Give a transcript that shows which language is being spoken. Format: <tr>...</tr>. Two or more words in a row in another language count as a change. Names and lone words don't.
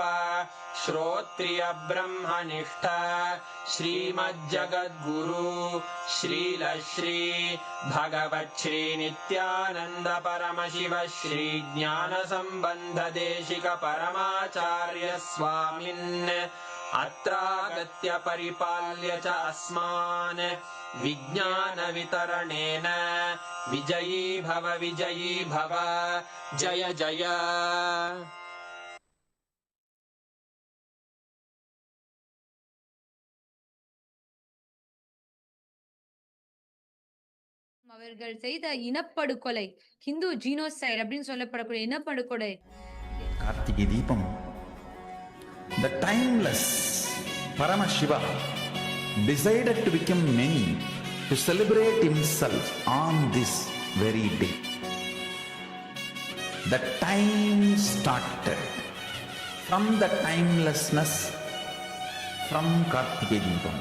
<sa>श्रोत्रिय ब्रह्मनिष्ठ श्रीमज्जगद्गुरु श्रील श्री भगवत् श्री नित्यानंद परमशिव श्री ज्ञान संबंध देशिक परमाचार्य स्वामिन् अत्रागत्य परिपाल्य च अस्मान् विज्ञानवितरणेन विजयी भव जय जय</sa> <ta>அவர்கள் செய்த இனப்படுகொலை</ta> <en>Hindu genocide</en> <ta>அப்படின்னு சொல்லப்படக்கூடிய இனப்படுகொலை</ta> <en>கார்த்திகை தீபம் the timeless Paramashiva decided to become many to celebrate himself on this very day. The time started from the timelessness from Kartikeya Deepam.</en>